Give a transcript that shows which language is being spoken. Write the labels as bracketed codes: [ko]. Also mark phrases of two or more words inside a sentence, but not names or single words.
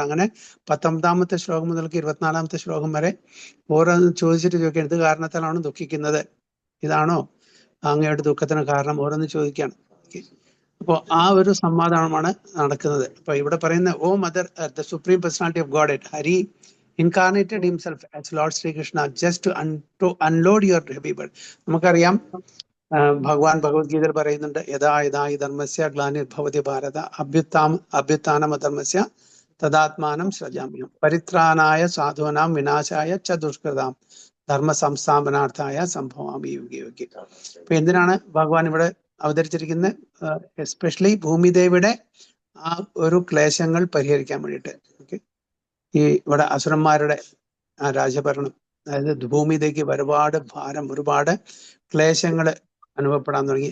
[ml] അങ്ങനെ 19-ാമത്തെ ശ്ലോകം മുതൽക്ക് 24-ാമത്തെ ശ്ലോകം വരെ ഓരോന്നും ചോദിച്ചിട്ട് ചോദിക്കുകയാണ്, ഇത് കാരണത്താലാണോ ദുഃഖിക്കുന്നത്, ഇതാണോ അങ്ങയുടെ ദുഃഖത്തിന് കാരണം, ഓരോന്ന് ചോദിക്കുകയാണ്. അപ്പോൾ ആ ഒരു സംവാദമാണ് നടക്കുന്നത്. അപ്പൊ ഇവിടെ പറയുന്ന [en] O mother the Supreme Personality of God ഹരി incarnated himself as Lord Sri Krishna just to unload your heavy burden. [ml] നമുക്കറിയാം, ഭഗവാൻ ഭഗവത്ഗീതയിൽ പറയുന്നുണ്ട്, [sa] യഥാ യഥാ ഈ ധർമ്മസ്യ ഗ്ലാനിർഭവതി ഭാരത അഭ്യുത്ഥാനമധർമ്മസ്യ തദാത്മാനം സൃജാമ്യം പരിത്രാണായ സാധൂനാം വിനാശായ ച ദുഷ്കൃതാം ധർമ്മ സംസ്ഥാപനാർത്ഥായ സംഭവാമി യുഗേ യുഗേ. [ml] അപ്പൊ എന്തിനാണ് ഭഗവാൻ ഇവിടെ അവതരിച്ചിരിക്കുന്നത്? എസ്പെഷ്യലി ഭൂമിദേവിയുടെ ആ ഒരു ക്ലേശങ്ങൾ പരിഹരിക്കാൻ വേണ്ടിയിട്ട്. ഈ ഇവിടെ അസുരന്മാരുടെ ആ രാജഭരണം, അതായത് ഭൂമിദേവിക്ക് ഒരുപാട് ഭാരം, ഒരുപാട് ക്ലേശങ്ങൾ അനുഭവപ്പെടാൻ തുടങ്ങി.